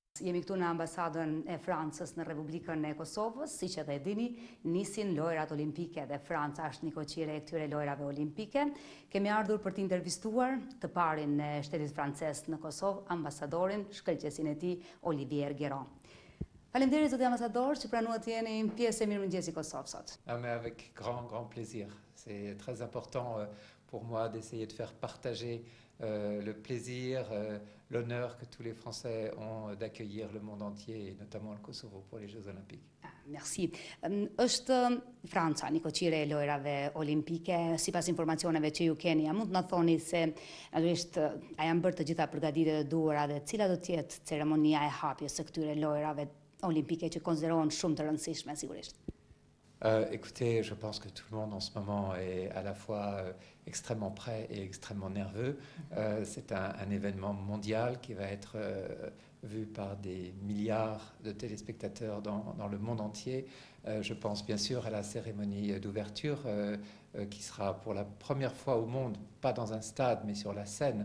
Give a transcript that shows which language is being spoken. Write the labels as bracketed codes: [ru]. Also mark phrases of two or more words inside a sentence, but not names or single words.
[sq] Jemi këtu në ambasadën e Francës në Republikën e Kosovës, siç edhe e dini, nisin lojrat olimpike dhe Franca është një koqire e këtyre lojrave olimpike. Kemi ardhur për të intervistuar të parin e shtetit francez në Kosovë, ambasadorin, shkëlqesin e tij, Olivier Guérin. Faleminderit zoti ambasador që pranuat të jeni pjesë e Mirëmëngjesit Kosovë sot. [fr] Ah, mais avec grand plaisir. C'est très important pour moi d'essayer de faire partager le plaisir, l'honneur que tous les Français ont d'accueillir le monde entier, et notamment le Kosovo pour les Jeux Olympiques. Merci. [sq] Është Franca një koqire e lojrave olimpike, sipas informacioneve që ju keni, a mund të na thoni se natyrisht a janë bërë të gjitha përgatitjet e duhura dhe cila do të jetë ceremonia e hapjes së këtyre lojrave olimpike që konsiderohen shumë të rëndësishme sigurisht? [fr] Écoutez, je pense que tout le monde en ce moment est à la fois extrêmement prêt et extrêmement nerveux. C'est un événement mondial qui va être vu par des milliards de téléspectateurs dans le monde entier. Je pense bien sûr à la cérémonie d'ouverture qui sera pour la première fois au monde, pas dans un stade, mais sur la Seine.